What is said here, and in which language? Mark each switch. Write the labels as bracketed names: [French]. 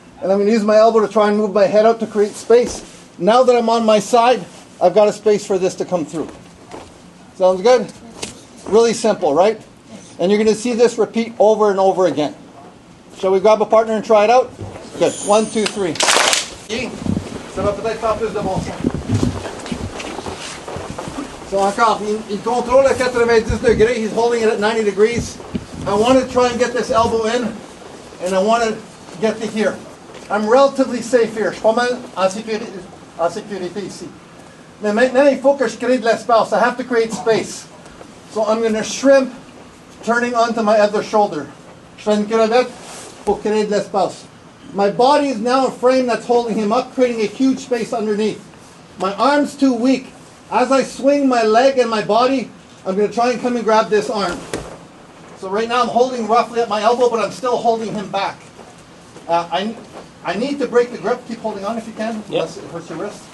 [English] And I'm going to use my elbow to try and move my head out to create space. Now that I'm on my side, I've got a space for this to come through. Sounds good? Really simple, right? And you're going to see this repeat over and over again. Shall we grab a partner and try it out? Good. 1, 2, 3. [French] Ça va peut-être faire plus de bon sens. So encore, il contrôle à 90 degrés. [English] He's holding it at 90 degrees. I want to try and get this elbow in, and I want to get to here. I'm relatively safe here. [French] Je suis pas mal en sécurité ici. Mais maintenant, il faut que je crée de l'espace. [English] I have to create space. So I'm going to shrimp, turning onto my other shoulder. [French] Je fais une crevette pour créer de l'espace. [English] My body is now a frame that's holding him up, creating a huge space underneath. My arm's too weak. As I swing my leg and my body, I'm going to try and come and grab this arm. So right now I'm holding roughly at my elbow, but I'm still holding him back. I need to break the grip. Keep holding on if you can, unless it hurts your wrist.